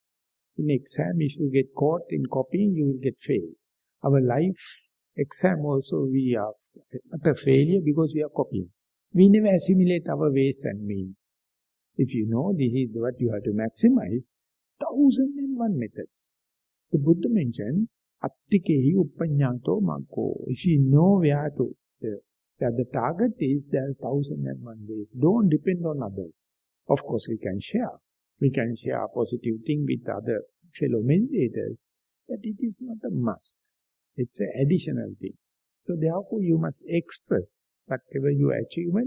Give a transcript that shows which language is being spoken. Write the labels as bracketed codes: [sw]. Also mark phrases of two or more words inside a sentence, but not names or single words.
[en] In exam, if you get caught in copying, you will get failed. Our life exam also, we are utter failure because we are copying. We never assimilate our ways and means. If you know this is what you have to maximize, 1001 methods. The Buddha mentioned, [pi] Attikehi uppanyato maggo. [en] If you know where the target is, there are 1001 ways. Don't depend on others. Of course, we can share. We can share a positive thing with other fellow meditators, but it is not a must. It's an additional thing. So therefore, you must express whatever your achievement.